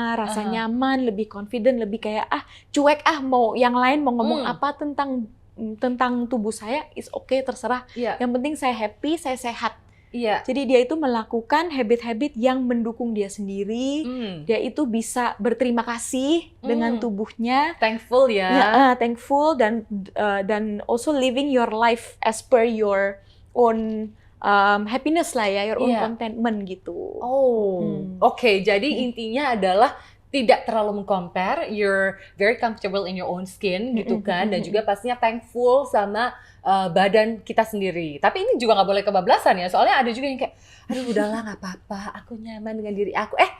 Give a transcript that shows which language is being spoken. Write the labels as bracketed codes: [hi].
[id] Rasa nyaman, lebih confident, lebih kayak cuek mau yang lain mau ngomong apa tentang tubuh saya [en] is okay, [id] terserah. Yang penting saya happy, saya sehat. Jadi dia itu melakukan habit-habit yang mendukung dia sendiri. Dia itu bisa berterima kasih dengan tubuhnya, [en] thankful ya. Thankful dan also living your life as per your own happiness lah ya, your own contentment gitu. [id] Oke. Jadi intinya adalah tidak terlalu meng-compare, [en] you're very comfortable in your own skin [id] gitu kan, dan juga pastinya thankful sama badan kita sendiri. Tapi ini juga nggak boleh kebablasan ya, soalnya ada juga yang kayak, aduh udahlah nggak apa-apa, aku nyaman dengan diri aku.